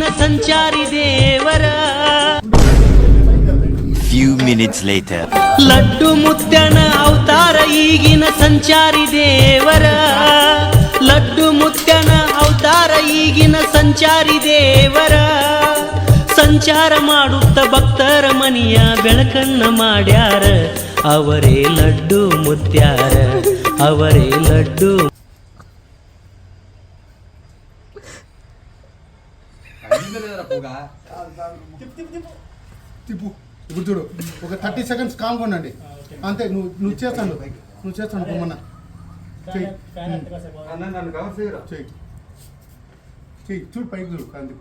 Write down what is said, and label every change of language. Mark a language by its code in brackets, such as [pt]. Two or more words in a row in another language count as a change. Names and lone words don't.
[kn] ಸಂಚಾರಿ ದೇವರ. [en] Few minutes later. [kn] ಲಡ್ಡು ಮುತ್ಯನ ಅವತಾರ ಈಗಿನ ಸಂಚಾರಿ ದೇವರ. ಲಡ್ಡು ಮುತ್ಯನ ಅವತಾರ ಈಗಿನ ಸಂಚಾರಿ ದೇವರ. ಸಂಚಾರ ಮಾಡುತ್ತ ಭಕ್ತರ ಮನಿಯ ಬೆಳಕನ್ನ ಮಾಡ್ಯಾರ. ಅವರೇ ಲಡ್ಡು ಮುತ್ಯಾರ, ಅವರೇ ಲಡ್ಡು. [te] ఇప్పుడు చూడు, ఒక 30 seconds కామ్గా ఉండండి అంతే. నువ్వు చేస్తాను బొమ్మన్న చెయ్యి చూడు, పైకి చూడు అందుకు.